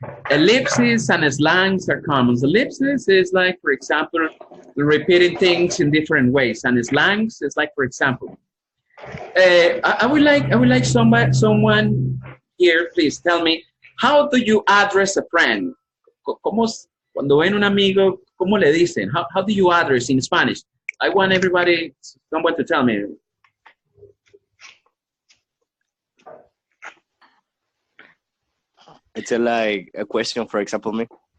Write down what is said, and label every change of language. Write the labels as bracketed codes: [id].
[en] Ellipses and slangs are common. Ellipses is like, for example, repeating things in different ways, and slangs is like, for example, I would like someone here, please tell me, how do you address a friend? [es] Cuando ven un amigo, ¿cómo le dicen? [en] How do you address in Spanish? I want someone to tell me. It's like a question, for example, me.